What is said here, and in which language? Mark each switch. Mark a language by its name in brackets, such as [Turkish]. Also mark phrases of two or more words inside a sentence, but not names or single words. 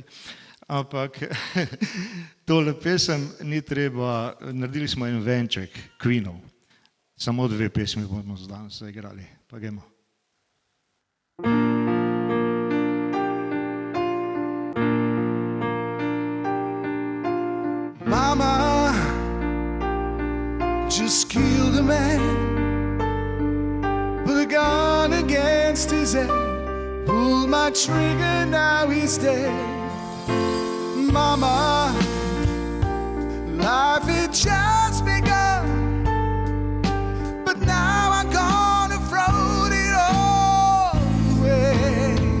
[Slovenian] Ampak tole pesem ni treba, naredili smo en venček Queenov. Samo 2 pesmi bomo danes zaigrali, pa gremo. [English] Mama just killed a man, put a gun against his head, pulled my trigger, now he's dead. Mama, life had just begun, but now I'm gonna throw it all away.